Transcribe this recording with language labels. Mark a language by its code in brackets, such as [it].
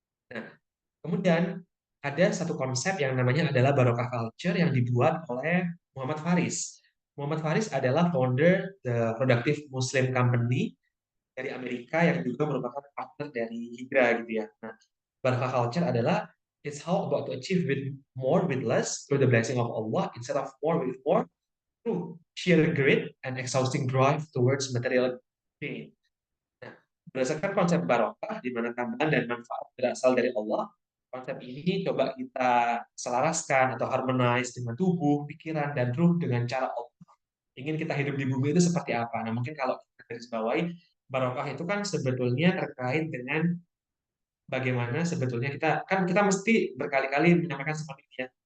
[id] Nah, kemudian ada satu konsep yang namanya adalah Barokah Culture yang dibuat oleh Muhammad Faris. Muhammad Faris adalah founder The Productive Muslim Company dari Amerika yang juga merupakan partner dari Hijrah gitu ya. Nah, Barokah Culture adalah [en] it's how about to achieve with more with less through the blessing of Allah instead of more with more through sheer greed and exhausting drive towards material gain. [id] Nah, berdasarkan konsep barokah, di mana tambahan dan manfaat berasal dari Allah, konsep ini coba kita selaraskan atau harmonize dengan tubuh, pikiran, dan ruh dengan cara Allah. Ingin kita hidup di bumi itu seperti apa? Nah, mungkin kalau kita garis bawahi, barokah itu kan sebetulnya terkait dengan bagaimana sebetulnya kita mesti berkali-kali menyampaikan seperti ini ya.